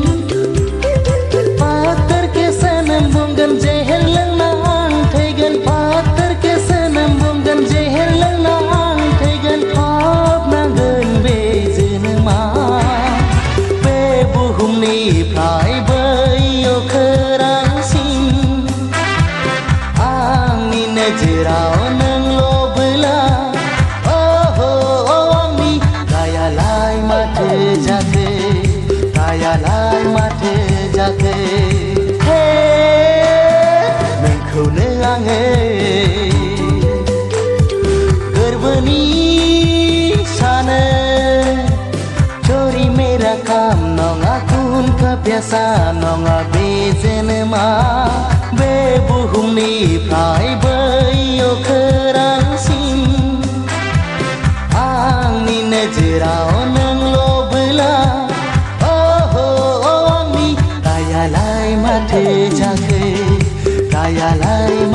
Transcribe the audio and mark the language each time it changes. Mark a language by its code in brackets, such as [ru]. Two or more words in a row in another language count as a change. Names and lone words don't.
[hi] पाथर के सनम [brx] बुंगोन जहर लोंना आं थैगोन [hi] पाथर के सनम [brx] बुंगोन जहर लोंना आं थैगोन फबनांगोन बे जोनोमा बुहुमनिफ्राय बैयाव खोरांसिन आंनि नोजोराव नोंल'बोला आंनि दायालाय माथो जाखो दायालाय माथो जाखो नोंखौनो आङो गोरबोनि सानो [hi] चोरी मेरा काम [brx] नङा गुनखा biasa नङा बे जोनोमा बे बुहुमनिफ्राय बैयाव खोरांसिन आंनि नोजोराव नोंल'बोला आंनि दायालाय माथो जाखो दायालाय